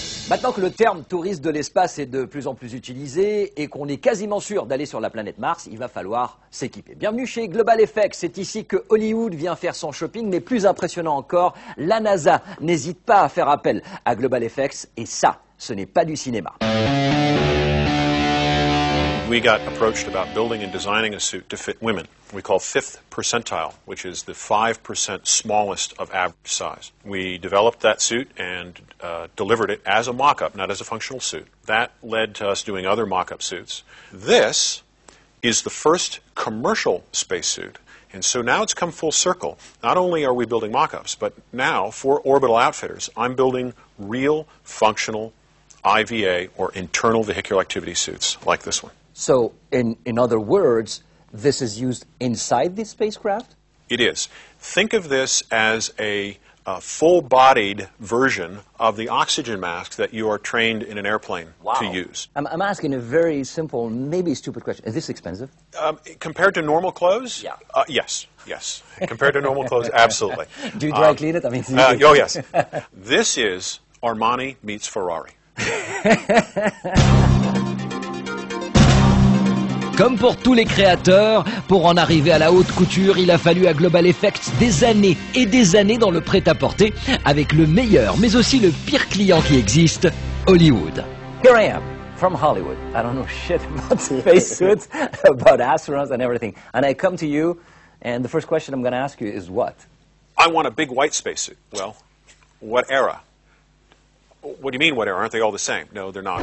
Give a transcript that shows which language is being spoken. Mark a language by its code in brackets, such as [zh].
[fr] Maintenant que le terme touriste de l'espace est de plus en plus utilisé et qu'on est quasiment sûr d'aller sur la planète Mars, il va falloir s'équiper. Bienvenue chez Global Effects, c'est ici que Hollywood vient faire son shopping, mais plus impressionnant encore, la NASA n'hésite pas à faire appel à Global Effects et ça, ce n'est pas du cinéma. [en] We got approached about building and designing a suit to fit women. We call fifth percentile, which is the 5% smallest of average size. We developed that suit and delivered it as a mock-up, not as a functional suit. That led to us doing other mock-up suits. This is the first commercial spacesuit. And so now it's come full circle. Not only are we building mock-ups, but now for Orbital Outfitters, I'm building real functional IVA or internal vehicular activity suits like this one. So, in other words, this is used inside the spacecraft? It is. Think of this as a full-bodied version of the oxygen mask that you are trained in an airplane to use. I'm asking a very simple, maybe stupid question. Is this expensive? Compared to normal clothes? Yeah. Yes. Compared to normal clothes, absolutely. Do you dry clean it? I mean, oh, yes. This is Armani meets Ferrari. [fr] Comme pour tous les créateurs, pour en arriver à la haute couture, il a fallu à Global Effects des années et des années dans le prêt-à-porter avec le meilleur, mais aussi le pire client qui existe, Hollywood. [en] Here I am, from Hollywood. I don't know shit about spacesuits, about astronauts and everything. And I come to you, and the first question I'm going to ask you is what? I want a big white spacesuit. Well, what era? What do you mean, what era? Aren't they all the same? No, they're not.